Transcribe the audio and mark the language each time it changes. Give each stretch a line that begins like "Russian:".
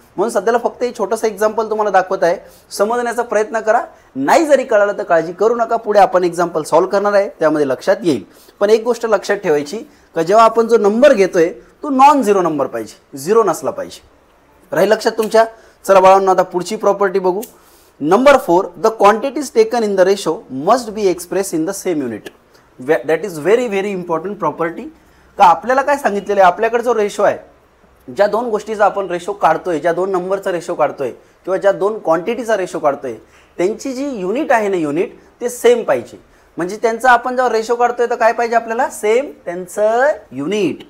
Marathi: म्हणून सध्याला फक्त एक छोटंसं एक्झाम्पल तुम्हाला दाखवत आहे, समजण्याचा प्रयत्न करा. नाही जरी कळालं तर काळजी करू नका, पुढे आपण एक्झाम्पल सॉल्व्ह करणार आहे त्यामध्ये लक्षात येईल. पण एक गोष्ट लक्षात ठेवायची की जेव्हा आपण जो नंबर घेतोय तो नॉन झिरो नंबर पाहिजे, झिरो नसला पाहिजे. राहील लक्षात तुमच्या. चला बाळांनो, आता पुढची प्रॉपर्टी बघू.
English: Number 4, the quantities taken in the ratio must be express in the same unit. That is very very important property.
Marathi: का आपल्याला काय सांगितलेलं आहे, आपल्याकडे जो रेशो आहे, ज्या दोन गोष्टीचा आपण रेशो काढतोय, ज्या दोन नंबरचा रेशो काढतोय किंवा ज्या दोन क्वांटिटीचा रेशो काढतोय, त्यांची जी युनिट आहे ना, युनिट ते सेम पाहिजे. म्हणजे त्यांचा आपण जेव्हा रेशो काढतोय तर काय पाहिजे आपल्याला, सेम त्यांचं युनिट.